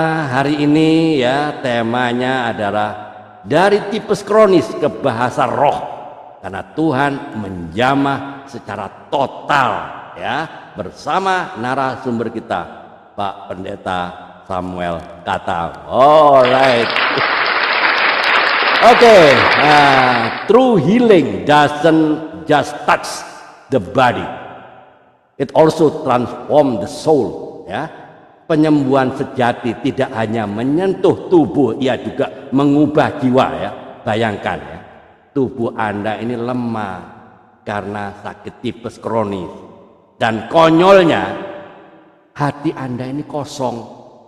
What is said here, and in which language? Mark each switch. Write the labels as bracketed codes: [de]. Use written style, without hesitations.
[id] Hari ini ya temanya adalah dari tipes kronis ke bahasa roh, karena Tuhan menjamah secara total ya, bersama narasumber kita Pak Pendeta Samuel Katam. [en] Alright. Okay. True healing doesn't just touch the body, it also transform the soul. [id] Ya, penyembuhan sejati tidak hanya menyentuh tubuh, ia juga mengubah jiwa. Ya, bayangkan ya, tubuh Anda ini lemah karena sakit tipes kronis, dan konyolnya hati Anda ini kosong.